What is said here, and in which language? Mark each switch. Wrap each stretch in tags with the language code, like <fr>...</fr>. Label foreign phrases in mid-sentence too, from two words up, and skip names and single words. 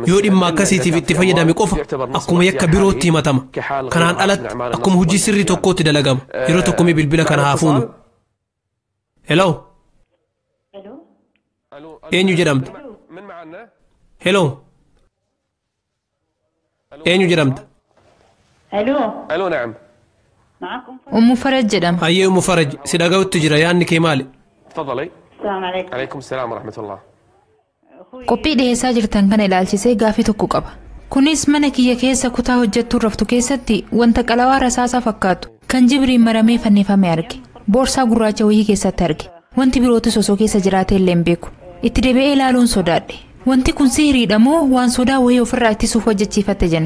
<om>Yoo dhimma akkasiitiif itti fayyadame qofa akkuma yakka birootti himatama. Kanaan alatti akkuma hojii sirrii tokkootti dalagama. Yeroo tokkomii bilbila kana haa fuunu. Hello. Eenyu jedhamta? Hello. eenyu jedhamta?</om> <ar>الو نعم معكم أم فرج جدم.</ar> <om>Hayyee Umu Faraj si dhaga'utti jira yaadni kee maali?</om> <ar>تفضلي. السلام عليكم عليكم السلام ورحمة الله.</ar> <om>Qophii dhiheessaa jirtan kana ilaalchisee gaafii tokko qaba. Kunis mana kiyya keessa kutaa hojjettuu raftu keessatti wanta qalawaa rasaasaa fakkaatu kan jibriin maramee fannifame arge. Boorsaa gurraacha wayii keessatti arge. Wanti birootis osoo keessa jiraatee illee hin beeku. Itti deebi'ee ilaaluun sodaadhe. Wanti kun sihiriidha moo waan sodaa wayii ofirraa ittisuuf hojjechiifatte jenna.</om>